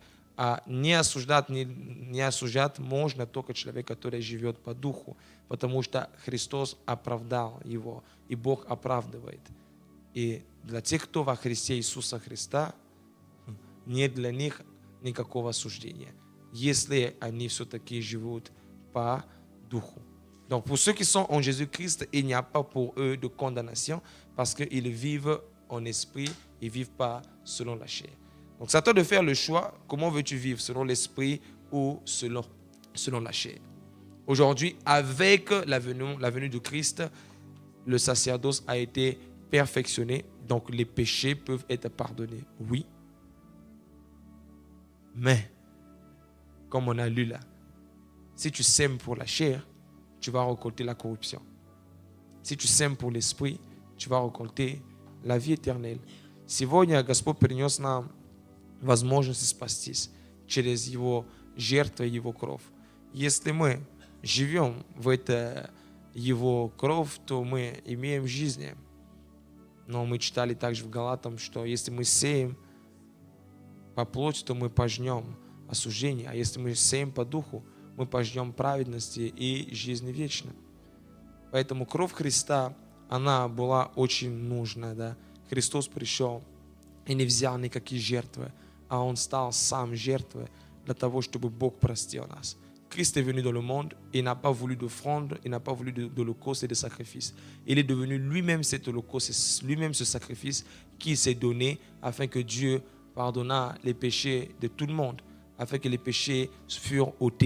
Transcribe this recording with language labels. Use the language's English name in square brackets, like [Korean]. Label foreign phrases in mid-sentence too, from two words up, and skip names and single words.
[Russian] А не осуждать можно только человек, который живет по духу, потому что Христос оправдал его, и Бог оправдывает. И для тех, кто во Христе Иисуса Христа, нет для них никакого осуждения, если они все-таки живут по духу. [French] Donc pour ceux qui sont en Jésus-Christ, il n'y a pas pour eux de condamnation parce qu'ils vivent en esprit, ils ne vivent pas selon la chair. Donc c'est à toi de faire le choix, comment veux-tu vivre, selon l'esprit ou selon la chair. Aujourd'hui, avec la venue de Christ, le sacerdoce a été perfectionné, donc les péchés peuvent être pardonnés, oui. Mais, comme on a lu là, si tu sèmes pour la chair, tu vas récolter la corruption. Si tu sèmes pour l'esprit, tu vas récolter la vie éternelle. [Russian] Сегодня Господь принес нам возможность спастись через Его жертву и Его кровь. Если мы живем в это Его кровь, то мы имеем жизнь. Но мы читали также в Галатам, что если мы сеем по плоти, то мы пожнем осуждение. А если мы сеем по духу, мы пожнем праведности и жизни вечной. Поэтому кровь Христа, она была очень нужна. Да? Христос пришел и не взял никакие жертвы, а Он стал сам жертвой для того, чтобы Бог простил нас. [French] Christ est venu dans le monde, il n'a pas voulu d'offrande, il n'a pas voulu d'holocauste et de sacrifice. Il est devenu lui-même cet holocauste, lui-même ce sacrifice qui s'est donné afin que Dieu pardonna les péchés de tout le monde, afin que les péchés furent ôtés.